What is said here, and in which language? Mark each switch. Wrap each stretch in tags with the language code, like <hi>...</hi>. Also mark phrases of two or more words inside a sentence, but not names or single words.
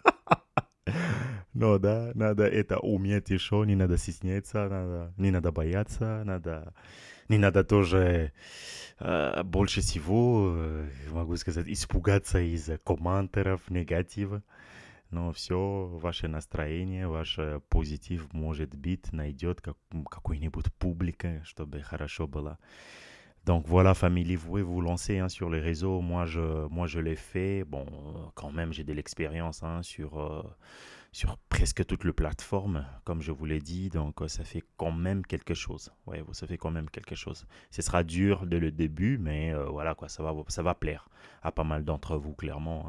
<ru>Но да, надо это уметь еще, не надо стесняться, не надо бояться, не надо тоже больше всего, могу сказать, испугаться из комментариев, негатива. но все, ваше настроение, ваше позитив может быть найдет какой-нибудь публика, чтобы хорошо было.</ru> <fr>Donc voilà, famille, vous pouvez vous lancer hein, sur les réseaux. Moi, je l'ai fait. Bon, quand même, j'ai de l'expérience hein, sur presque toutes les plateformes, comme je vous l'ai dit. Donc, ça fait quand même quelque chose. Ouais, ça fait quand même quelque chose. Ce sera dur dès le début, mais voilà, quoi, ça va plaire à pas mal d'entre vous, clairement.</fr>